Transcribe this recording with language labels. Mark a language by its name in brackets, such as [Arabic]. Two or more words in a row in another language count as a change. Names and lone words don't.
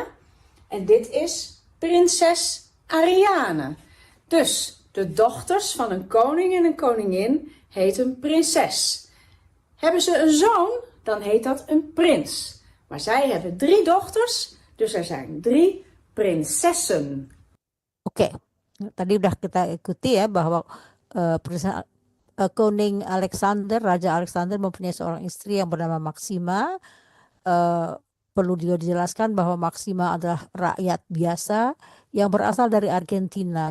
[Dutch] En dit is prinses Ariane. Dus de dochters van een koning en een koningin heten prinses. Hebben ze een zoon, dan heet dat een prins. Maar zij hebben 3 dochters, dus er zijn 3 prinsessen. [Indonesian] Oke, tadi udah kita ikuti ya bahwa Koning Alexander, Raja Alexander mempunyai seorang istri yang bernama Maxima. Perlu juga dijelaskan bahwa Maxima adalah rakyat biasa yang berasal dari Argentina.